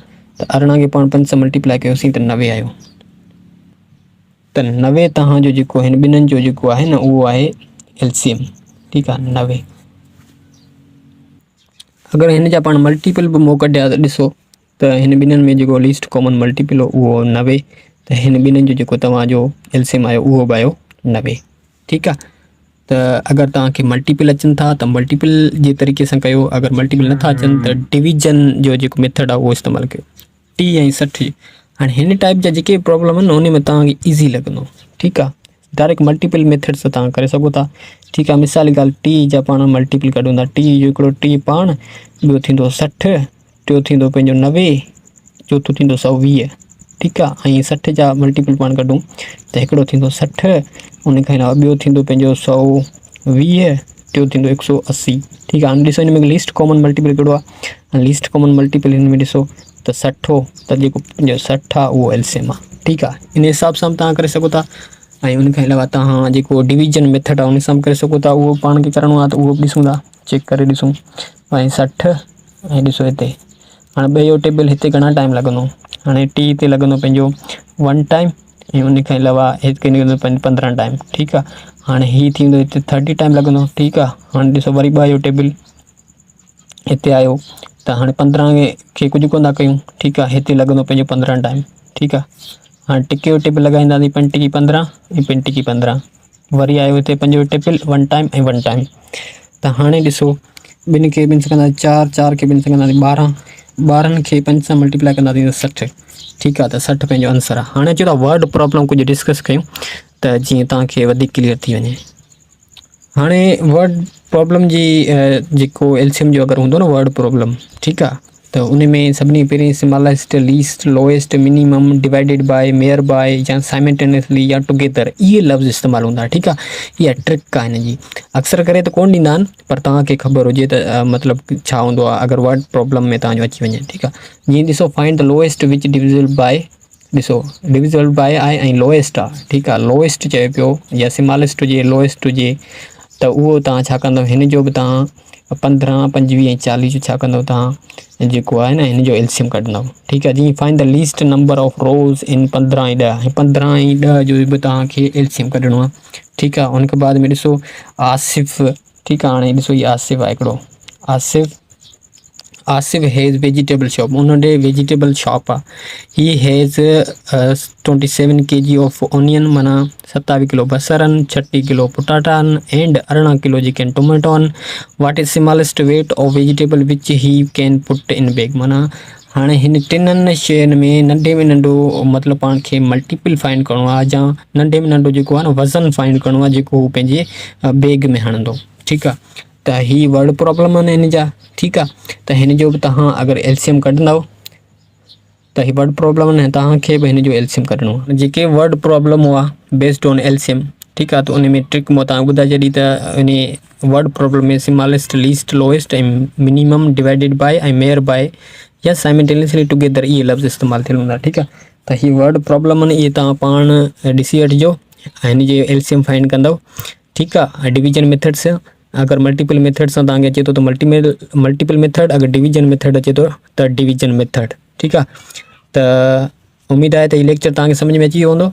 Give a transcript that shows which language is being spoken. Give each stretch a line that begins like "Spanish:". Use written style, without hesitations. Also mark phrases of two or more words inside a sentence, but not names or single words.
Sindhi: त 18 खे पाण 5 सां मल्टीप्लाई कयोसीं त 90 आयो। त 90 तव्हांजो जेको हिन ॿिन्हिनि जो जेको आहे न उहो आहे एलसीएम, ठीकु आहे, 90। अगरि हिन जा पाण मल्टीपल बि मूं कढिया त ॾिसो त हिन ॿिन्हिनि में जेको
English: least common multiple
Sindhi: हो उहो 90, त हिन ॿिन्हिनि जो जेको तव्हांजो एलसीएम आयो उहो बि आयो 90, ठीकु आहे। त अगरि तव्हांखे मल्टीपल अचनि था त मल्टीपल जे तरीक़े सां कयो, अगरि मल्टीपल नथा अचनि त डिवीजन जो जेको मेथड आहे उहो इस्तेमालु कयो, 30 ऐं 60। हाणे हिन टाइप जा जेके प्रॉब्लम आहिनि न उन में तव्हांखे ईज़ी लॻंदो, ठीकु आहे।
English: direct multiple method
Sindhi: सां तव्हां करे सघो था, ठीकु आहे। मिसाल जी ॻाल्हि 30 जा पाण मल्टीपल कढूं था, 30 जो हिकिड़ो 30 पाण, ॿियो थींदो 60, टियों थींदो पंहिंजो 90, चोथों थींदो 120, ठीकु आहे। ऐं 60 जा मल्टीपल पाण कढूं त हिकिड़ो थींदो 60, उन खां अलावा ॿियो थींदो पंहिंजो 120, टियों थींदो 180, ठीकु आहे। हाणे ॾिसो हिन में
English: least common multiple
Sindhi: कहिड़ो आहे,
English: least common multiple
Sindhi: हिन में ॾिसो त 60, त जेको पंहिंजो 60 आहे उहो एलसीएम आहे, ठीकु आहे। इन हिसाब सां तव्हां करे सघो था। ऐं उन खां अलावा तव्हां जेको
English: division method
Sindhi: आहे उन सां बि करे सघो था, उहो पाण खे करिणो आहे त उहो बि ॾिसूं था, चेक करे ॾिसूं ऐं 60 ऐं ॾिसो हिते हाणे ॿियो टेबल हिते घणा टाइम लॻंदो हाणे टी ते लॻंदो पंहिंजो 1 टाइम ऐं उन खां अलावा हिते लॻंदो 15 टाइम ठीकु आहे। हाणे हीअ थींदो हिते 30 टाइम लॻंदो ठीकु आहे। हाणे ॾिसो वरी ॿियो टेबल हिते आयो त हाणे 15 खे कुझु कोन था कयूं ठीकु आहे। हिते लॻंदो पंहिंजो 15 टाइम ठीकु आहे। हाँ टिके जो टेबल लगाईंदासीं 5 टिकी 15 ऐं 5 टिकी 15 वरी आयो हिते 5 टेबल 1 टाइम ऐं 1 टाइम। त हाणे ॾिसो ॿिनि खे ॿिनि सघंदासीं 4 खे ॿिनि सघंदासीं 12 12 खे 5 सां मल्टीप्लाई कंदासीं त 60 ठीकु आहे। त 60 पंहिंजो आंसर आहे। हाणे अचो था
English: word problem
Sindhi: कुझु डिस्कस कयूं त जीअं तव्हांखे वधीक क्लियर थी वञे। हाणे
English: word problem
Sindhi: जी जेको एलसीएम जो अगरि हूंदो न
English: word problem
Sindhi: ठीकु आहे त उन में सभिनी पहिरीं
English: smallest least lowest minimum divided by mayer by
Sindhi: या साइमल्टेनियसली या टुगेदर इहे लफ़्ज़ इस्तेमालु हूंदा ठीकु आहे। इहा ट्रिक आहे हिन जी अक्सर करे त कोन ॾींदा आहिनि पर तव्हांखे ख़बर हुजे त मतिलबु छा हूंदो आहे अगरि
English: word problem
Sindhi: में तव्हांजो अची वञे ठीकु आहे। जीअं ॾिसो
English: find the lowest which divisible by
Sindhi: ॾिसो
English: divisible by
Sindhi: आहे ऐं लोएस्ट आहे ठीकु आहे। लोएस्ट चए पियो या स्मॉलेस्ट हुजे लोएस्ट हुजे त उहो तव्हां छा कंदव हिन जो बि तव्हां 15 25 ऐं 40 जो छा कंदव तव्हां जेको आहे न हिन जो एलसीएम कढंदव ठीकु आहे। जीअं
English: find the least number of rows in
Sindhi: 15 ऐं 10 ऐं 15 ऐं 10 जो बि तव्हांखे एलसीएम कढणो आहे ठीकु आहे। उनखां बाद में ॾिसो आसिफ़ ठीकु आहे। हाणे ॾिसो हीअ आसिफ़ आहे हिकिड़ो आसिफ़
English: has vegetable shop
Sindhi: उन ॾे
English: vegetable shop
Sindhi: आहे।
English: he has 27 kg of onion
Sindhi: माना 27 किलो बसर आहिनि 36 किलो पटाटा आहिनि एंड 18 किलो जेके आहिनि टोमेटो आहिनि।
English: what is smallest weight of vegetable which he can put in bag
Sindhi: माना हाणे हिन टिननि शयुनि में नंढे में नंढो मतिलबु पाण खे मल्टीपल फाइंड करिणो आहे या नंढे में नंढो जेको आहे न वज़न फाइंड करिणो आहे जेको हू पंहिंजे बैग में हणंदो ठीकु आहे। त ही
English: word problem
Sindhi: आहिनि हिन जा ठीकु आहे। त हिन जो बि तव्हां अगरि एलसीएम कढंदव त ही
English: word problem
Sindhi: आहिनि तव्हांखे बि हिन जो एलसीएम कढणो आहे। जेके
English: word problem
Sindhi: हुआ
English: based on LCM
Sindhi: ठीकु आहे। त उन में ट्रिक मां तव्हां ॿुधाए छॾी त इन
English: word problem
Sindhi: में
English: smallest least lowest
Sindhi: ऐं
English: minimum divided by
Sindhi: ऐं
English: mayer by
Sindhi: या
English: simultaneously together
Sindhi: इहे लफ़्ज़ इस्तेमालु थियल हूंदा ठीकु आहे। त ही
English: word problem
Sindhi: आहिनि इहे तव्हां पाण ॾिसी वठिजो ऐं हिन जो एलसीएम फाइंड कंदव ठीकु आहे।
English: division method
Sindhi: सां अगरि
English: multiple method
Sindhi: सां तव्हांखे अचे थो त
English: multiple method
Sindhi: अगरि
English: division method
Sindhi: अचे थो त
English: division method
Sindhi: ठीकु आहे। त उमेदु आहे त हीउ लेक्चर तव्हांखे सम्झ में अची वियो हूंदो।